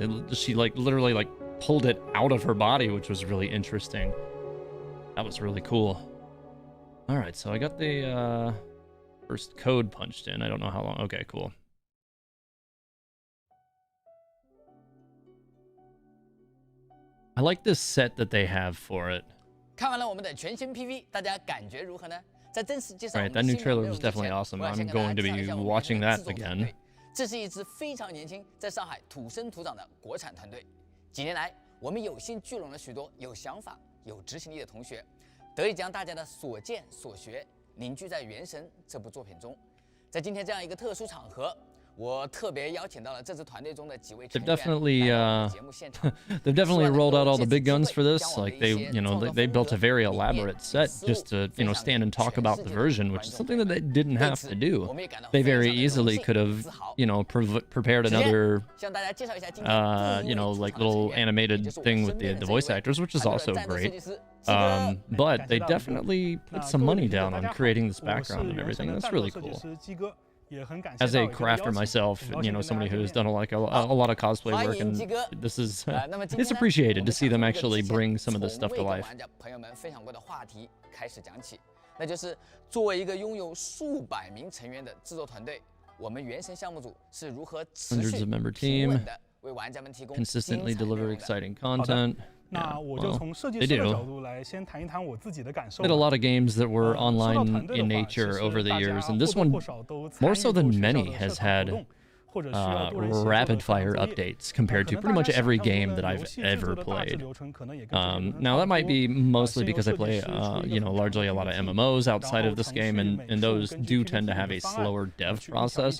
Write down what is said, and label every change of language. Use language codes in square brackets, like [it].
[en] She like literally like pulled it out of her body, which was really interesting. That was really cool. All right, so I got the first code punched in. I don't know how long. Okay, cool. I like this set that they have for it. [zh] 看完了我们的全新 PV， 大家感觉如何呢？在正式介绍 [en] Right, that new trailer was definitely awesome. I'm going to be watching that again. [zh] 这是一支非常年轻，在上海土生土长的国产团队。几年来，我们有幸聚拢了许多有想法、有执行力的同学，得以将大家的所见所学凝聚在《原神》这部作品中。在今天这样一个特殊场合，我特别邀请到了这支团队中的几位成员来到我们的节目现场。 [en] They've definitely rolled out all the big guns for this. Like they built a very elaborate set just to stand and talk about the version, which is something that they didn't have to do. They very easily could have prepared another like little animated thing with the voice actors, which is also great. But they definitely put some money down on creating this background and everything. That's really cool. As a crafter myself, somebody who's done a lot of cosplay work, and this is it's appreciated to see them actually bring some of this stuff to life. [zh] 朋友们分享过的话题开始讲起，那就是作为一个拥有数百名成员的制作团队，我们原神项目组是如何持续平稳的为玩家们提供 [en] consistently deliver exciting content. [zh] 那我就从设计师的角度来先谈一谈我自己的感受。 [en] Did a lot of games that were online in nature over the years, and this one, more so than many, has had rapid fire updates compared to pretty much every game that I've ever played. Now that might be mostly because I play, largely a lot of MMOs outside of this game, and those do tend to have a slower dev process.